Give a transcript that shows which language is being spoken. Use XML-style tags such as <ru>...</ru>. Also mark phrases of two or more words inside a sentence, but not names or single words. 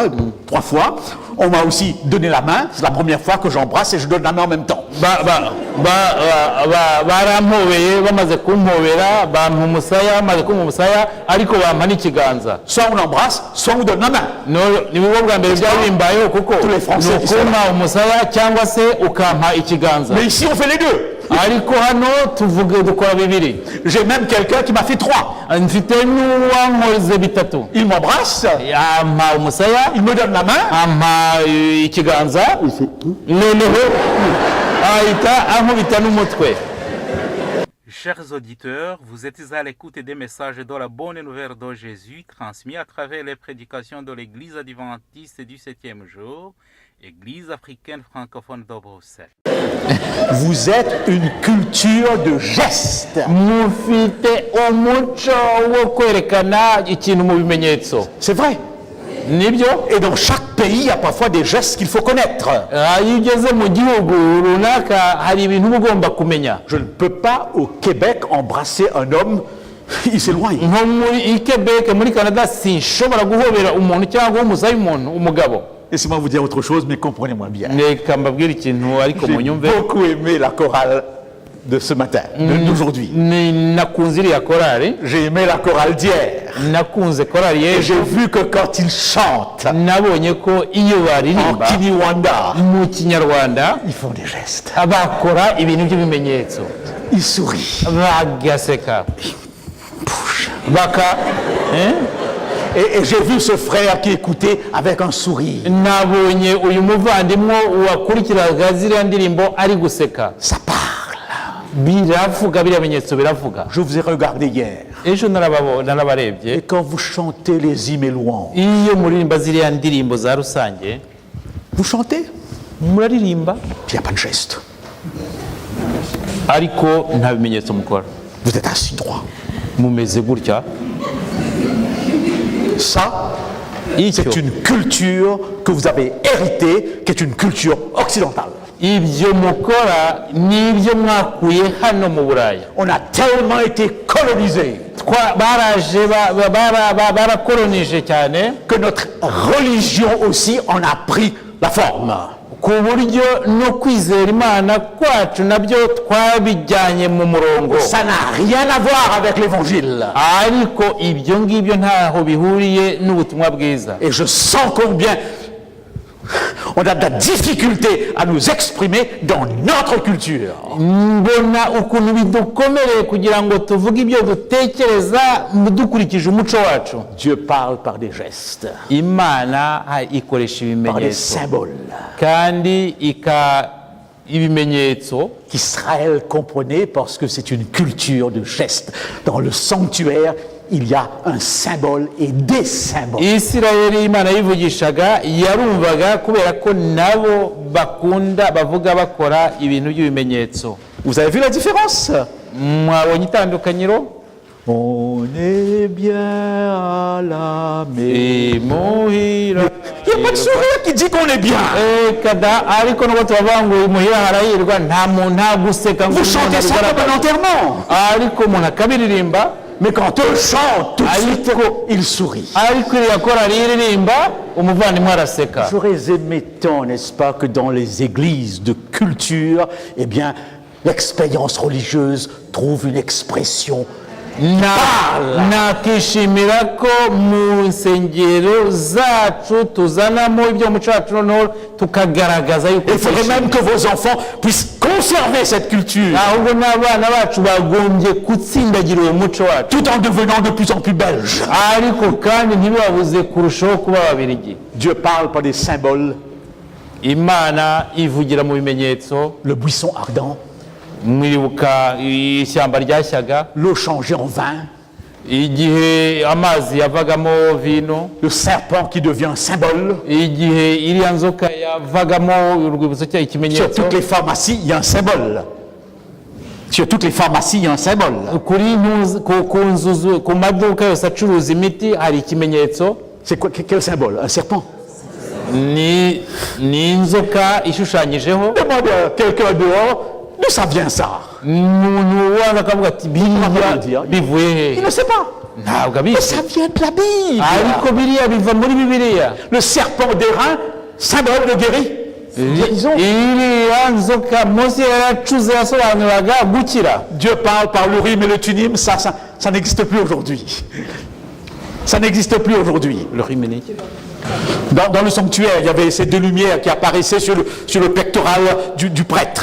<fr>3 fois. On m'a aussi donné la main. C'est la première fois que j'embrasse et je donne la main en même temps.</fr> <rw>barampobeye, bamaze kumpobera bampa umusaya, bamaze kumpa umusaya ariko bampa n'ikiganza.</rw> <fr>Soit on embrasse, soit on donne la main.</fr> <rw>ni bwo bwa mbere byari bimbayeho kuko</rw> <fr>Tous les Français qui sont</fr> <rw>ukumpa umusaya cyangwa se ukampa ikiganza.</rw> <fr>Mais ici, on fait les deux.</fr> <rw>ariko hano dukora bibiri.</rw> <fr>J'ai même quelqu'un qui m'a fait 3.</fr> <rw>mfite n'uwankoze bitatu.</rw> <fr>Il m'embrasse,</fr> <rw>ampa umusaya,</rw> <fr>il me donne la main.</fr> <rw>ampa ikiganza, noneho ahita ankubita n'umutwe.</rw> <fr>Chers auditeurs, vous êtes à l'écoute des messages de la bonne nouvelle de Jésus transmis à travers les prédications de l'Église adventiste du 7e jour, Église africaine francophone de Bruxelles. Vous êtes une culture de gestes.</fr> <rw>mufite umuco wo kwerekana ikintu mu bimenyetso.</rw> <fr>C'est vrai.</fr> <rw>nibyo.</rw> <fr>Et dans chaque pays, il y a parfois des gestes qu'il faut connaître.</fr> <rw>iyo ugeze mu gihugu runaka hari ibintu uba ugomba kumenya.</rw> <fr>Je ne peux pas au Québec embrasser un homme, il s'éloigne.</fr> <rw>nko muri Quebec muri Canada sinshobora guhobera umuntu cyangwa guha umusaya umuntu umugabo.</rw> <fr>Laissez-moi vous dire autre chose, mais comprenez-moi bien.</fr> <rw>reka mbabwire ikintu ariko</rw> <fr>J'ai</fr> <rw>munyumve.</rw> <fr>beaucoup aimé la chorale de ce matin, d'aujourd'hui.</fr> <rw>nakunze iriya korari,</rw> <fr>J'ai aimé la chorale d'hier.</fr> <rw>nakunze korari</rw> <fr>Et j'ai</fr> <rw>y'ejo.</rw> <fr>vu que quand ils chantent</fr> <rw>nabonye ko iyo</rw> <fr>en</fr> <rw>baririmba</rw> <fr>Kinyarwanda,</fr> <rw>mu Kinyarwanda</rw> <fr>ils font des gestes.</fr> <rw>bakora ibintu by'ibimenyetso,</rw> <fr>Ils sourient.</fr> <rw>bagaseka,</rw> <fr>Et j'ai vu ce frère qui écoutait avec un sourire.</fr> <rw>nabonye uyu muvandimwe wakurikiraga ziriya ndirimbo ari guseka.</rw> <fr>Ça parle.</fr> <rw>biravuga, biriya bimenyetso biravuga.</rw> <fr>Je vous ai regardé hier.</fr> <rw>ejo narabarebye.</rw> <fr>Et quand vous chantez les hymnes et louanges,</fr> <rw>iyo muririmba ziriya ndirimbo za rusange,</rw> <fr>vous chantez,</fr> <rw>muraririmba</rw> <fr>il n'y a pas de geste.</fr> <rw>ariko nta bimenyetso mukora,</rw> <fr>Vous êtes assis droit.</fr> <rw>mumeze gutya.</rw> <fr>Ça,</fr> <rw>icyo</rw> <fr>c'est une culture que vous avez héritée, qui est une culture occidentale.</fr> <rw>ibyo mukora n'ibyo mwakuye hano mu Burayi.</rw> <fr>On a tellement été colonisés</fr> <rw>baraje barakolonije cyane</rw> <fr>que notre religion aussi en a pris la forme.</fr> <rw>ku buryo no kwizera Imana kwacu nabyo twabijyanye mu murongo.</rw> <fr>Ça n'a rien à voir avec l'évangile.</fr> <rw>ariko ibyo ngibyo ntaho bihuriye n'ubutumwa bwiza.</rw> <fr>Et je sens combien On a de la difficulté à nous exprimer dans notre culture.</fr> <rw>mbona ukuntu bidukomereye kugira ngo tuvuge ibyo dutekereza dukurikije umuco wacu.</rw> <fr>Dieu parle par des gestes,</fr> <rw>Imana ikoresha</rw> <fr>par des</fr> <rw>ibimenyetso</rw> <fr>symboles</fr> <rw>kandi ibimenyetso</rw> <fr>qu'Israël comprenait parce que c'est une culture de gestes. Dans le sanctuaire, il y a un symbole et des symboles.</fr> <rw>Isirayeli Imana yivugishaga yarumvaga kubera ko nabo bakunda bavuga bakora ibintu by'ibimenyetso.</rw> <fr>Vous avez vu la différence?</fr> <rw>Mwabonye itandukanyiro?</rw> <fr>On est bien à la maison.</fr> <rw>Imuhira.</rw> <fr>Il n'y a pas de sourire qui dit qu'on est bien.</fr> <rw>Kada ariko nubwo tubavuga ngo imuhira harahirwa nta guseka ngo</rw> <fr>Vous chantez ça comme un enterrement.</fr> <rw>ariko umuntu akabiririmba.</rw> <fr>Mais quand on chante, tout de suite, il sourit.</fr> <rw>ariko iriya korari iririmba umuvandimwe araseka.</rw> <fr>J'aurais aimé tant, n'est-ce pas, que dans les églises de culture, eh bien, l'expérience religieuse trouve une expression.</fr> <rw>nakishimira ko mu nsengero zacu tuzanamo ibyo mu cacu noneho tukagaragaza yuko</rw> <fr>Il faudrait même que vos enfants puissent conserver cette culture,</fr> <rw>ahubwo n'abana bacu bagombye gutsindagira uwo muco wacu</rw> <fr>tout en devenant de plus en plus belges.</fr> <rw>ariko kandi ntibibabuze kurushaho kuba babirigi.</rw> <fr>Dieu parle par des symboles,</fr> <rw>Imana ivugira mu bimenyetso.</rw> <fr>le buisson ardent,</fr> <rw>Mwibuka ishyamba ryashyaga</rw> <fr>l'eau changée en vin,</fr> <rw>igihe amazi yavagamo vino,</rw> <fr>le serpent qui devient un symbole.</fr> <rw>igihe iriya nzoka yavagamo urwibutso cyayo</rw> <fr>Sur</fr> <rw>ikimenyetso.</rw> <fr>toutes les pharmacies, il y a un symbole. Sur toutes les pharmacies, il y a un symbole.</fr> <rw>Ku maduka yose acuruza imiti hari ikimenyetso.</rw> <fr>C'est quoi, quel symbole? Un serpent.</fr> <rw>Ni inzoka ishushanyijeho.</rw> <fr>Demande à quelqu'un dehors, d'où ça vient ça?</fr> <rw>Umuntu waza akavuga ati biriya bivuye hehe?</rw> <fr>Il ne sait pas.</fr> <rw>Ntabwo</rw> <fr>Mais</fr> <rw>abizi.</rw> <fr>ça vient de la Bible.</fr> <rw>Ariko biriya biva muri Bibiliya.</rw> <fr>Le serpent d'airain, symbole de guérison.</fr> <rw>Iriya nzoka Mose yaracuze yasobanuraga gukira.</rw> <fr>Dieu parle par l'Urim et le Thummim, ça n'existe plus aujourd'hui. Ça n'existe plus aujourd'hui. Dans le sanctuaire, il y avait ces deux lumières qui apparaissaient sur le pectoral du prêtre.</fr>